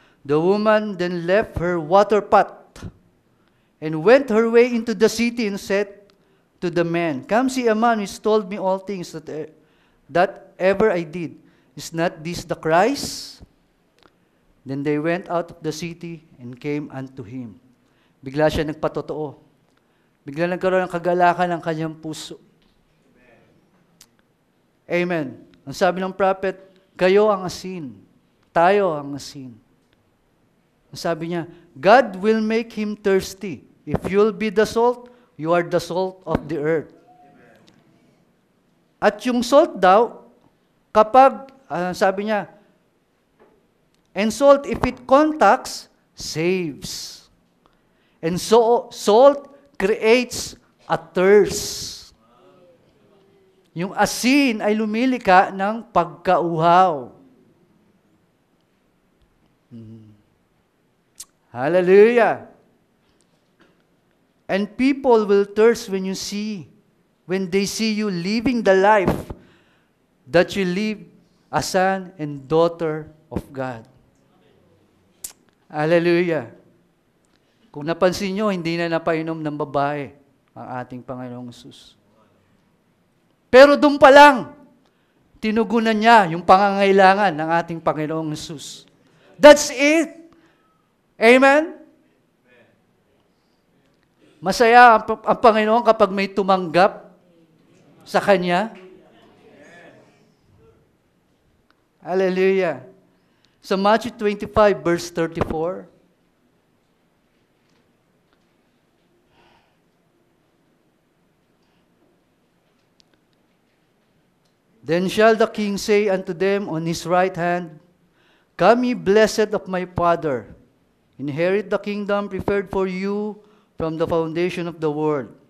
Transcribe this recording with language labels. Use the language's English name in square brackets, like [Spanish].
[English] The woman then left her water pot and went her way into the city and said to the man, Come see a man which told me all things that ever I did. Is not this the Christ? Then they went out of the city and came unto him. [Filipino] Bigla siya nagpatotoo. Bigla nagkaroon ng kagalakan ng kanyang puso. Amen. Ang sabi ng prophet, kayo ang asin. Tayo ang asin. Ang sabi niya, [English] God will make him thirsty. If you'll be the salt, you are the salt of the earth. [Filipino] At yung salt daw, kapag, sabi niya, [English] and salt, if it contacts, saves. And so, salt creates a thirst. [Filipino] Yung asin ay lumilika ng pagkauhaw. Hallelujah. [English] And people will thirst when they see you living the life that you live as son and daughter of God. Hallelujah. [Filipino] Kung napansin nyo, hindi na napainom ng babae ang ating Panginoong Hesus. Pero doon pa lang, tinugunan niya yung pangangailangan ng ating Panginoong Hesus. [English] That's it. [Filipino] Amen? Masaya ang Panginoon kapag may tumanggap sa Kanya. Hallelujah. [English] Sa Matthew 25, verse 34, Then shall the king say unto them on his right hand, Come ye blessed of my Father, inherit the kingdom prepared for you from the foundation of the world.